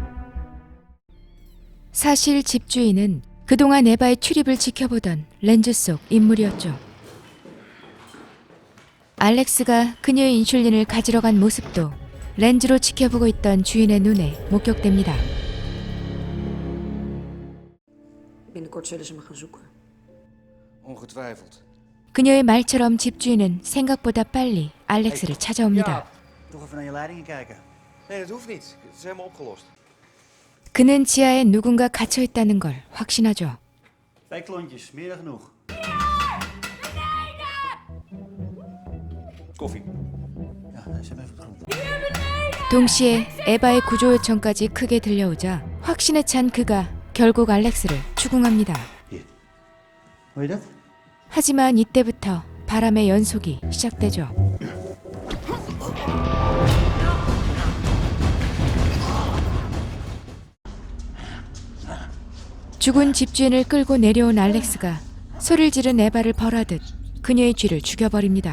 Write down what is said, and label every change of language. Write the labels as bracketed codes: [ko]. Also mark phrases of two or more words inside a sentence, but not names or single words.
[ko] 사실 집주인은 그동안 에바의 출입을 지켜보던 렌즈 속 인물이었죠. 알렉스가 그녀의 인슐린을 가지러 간 모습도 렌즈로 지켜보고 있던 주인의 눈에 목격됩니다. [nl] Binnenkort zullen ze me gaan zoeken. Ongetwijfeld. [ko] 그녀의 말처럼 집주인은 생각보다 빨리 알렉스를 찾아옵니다. [nl] Toch even naar je leidingen kijken. Nee, dat hoeft niet. Het is helemaal opgelost. [ko] 그는 지하에 누군가 갇혀있다는 걸 확신하죠. [nl] Wijkklontjes, meer dan genoeg. Koffie. Ja, zet even op de grond. [ko] 동시에 에바의 구조 요청까지 크게 들려오자 확신에 찬 그가 결국 알렉스를 추궁합니다. [nl] Hier. Hoor je dat? [ko] 하지만 이때부터 바람의 연속이 시작되죠. 죽은 집주인을 끌고 내려온 알렉스가 소리를 지른 에바를 벌하듯 그녀의 쥐를 죽여버립니다.